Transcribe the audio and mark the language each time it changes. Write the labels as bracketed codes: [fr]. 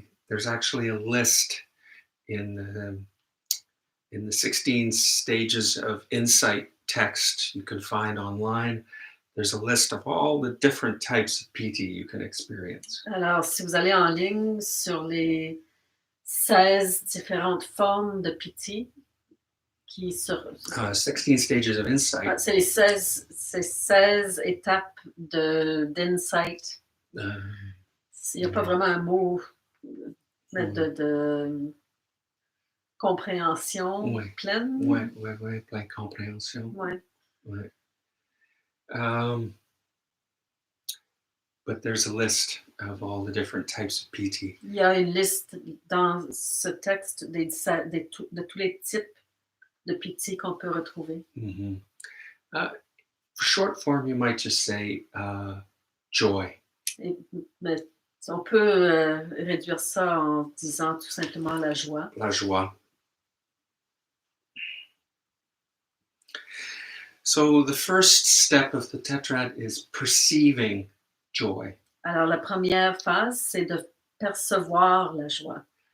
[en] There's actually a list in the 16 stages of insight text you can find online. There's a list of all the different types of Piti you can experience. [fr] Alors, si vous allez en ligne sur les 16 différentes formes de Piti, [en] 16 stages of insight. [fr] C'est les 16 étapes d'insight. Il n'y a pas vraiment un mot de compréhension pleine. Oui, pleine compréhension. Ouais. Ouais. [en] but there's a list of all the different types of Piti. [fr] Il y a une liste dans ce texte de tous les types de piti qu'on peut retrouver. Mm-hmm. [en] For short form, you might just say joy. [fr] Mais on peut réduire ça en disant tout simplement la joie. La joie. [en] So the first step of the Tetrad is perceiving joy. [fr] Alors la première phase, c'est de percevoir la joie.